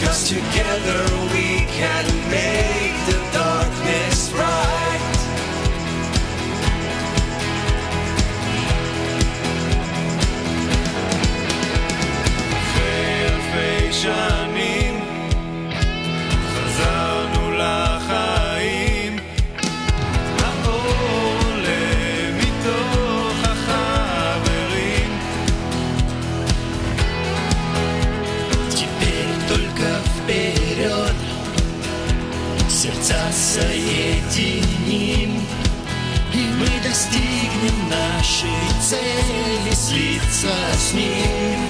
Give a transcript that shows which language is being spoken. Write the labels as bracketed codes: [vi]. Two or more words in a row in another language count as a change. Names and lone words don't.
[en] Together we can make the darkness bright. [he] אחרי אלפי שנים חזרנו לחיים, האור עולה מתוך החברים. [ru] Теперь только вперед, сердца соединим, и мы достигнем нашей цели, слиться с ним.